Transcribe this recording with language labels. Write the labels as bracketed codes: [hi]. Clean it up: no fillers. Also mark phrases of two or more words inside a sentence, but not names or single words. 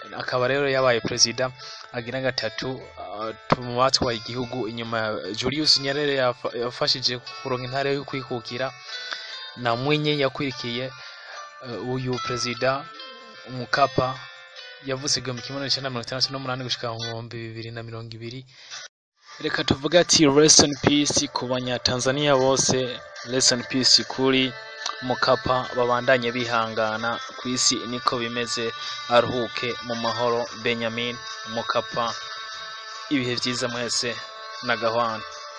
[rn] Akaba rero yabaye perezida agira gatatu tumubatwaye igihugu inyuma ya Julius Nyerere yafashije kuronka intare yo kwikukira, na Mwinyi yakurikiye uyu Perezida Mkapa yavuze mu 1968 gushika mu 2020. Reka tuvuga ati [en] rest in peace [rn] ku banyatanzania bose, [en] rest in peace [rn] kuri Mkapa, babandanye bihangana ku isi niko bimeze, aruhuke mu mahoro Benjamin Mkapa. Ibihe byiza mwese na gahwana.